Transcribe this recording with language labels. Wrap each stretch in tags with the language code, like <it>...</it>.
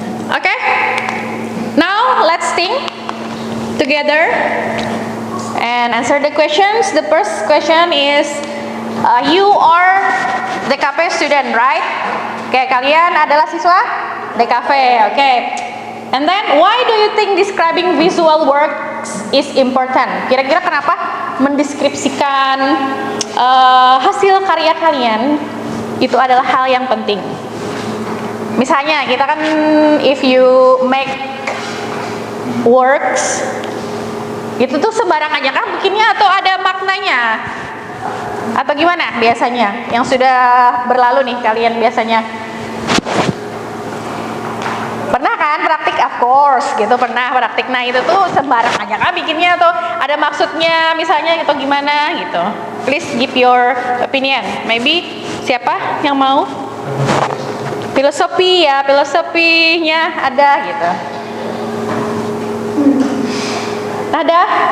<en>Oke, now let's think together and answer the questions. The first question is, you are DKV student, right?</en> <id>Oke, kalian adalah siswa DKV, oke.</id> <en>And then, why do you think describing visual works is important?</en> <id>Kira-kira kenapa mendeskripsikan hasil karya kalian itu adalah hal yang penting? Misalnya, kita kan</id> <en>if you make works,</en> <id>itu tuh sembarang aja kan bikinnya atau ada maknanya? Atau gimana biasanya? Yang sudah berlalu nih kalian biasanya? Pernah kan praktik,</id> <en>of course</en> <id>gitu, pernah praktik. Nah itu tuh sembarang aja kan bikinnya atau ada maksudnya misalnya atau gimana gitu.</id> <en>Please give your opinion.</en> <id>Maybe siapa yang mau? Filosofi ya, filosofinya ada gitu. Ada?</id>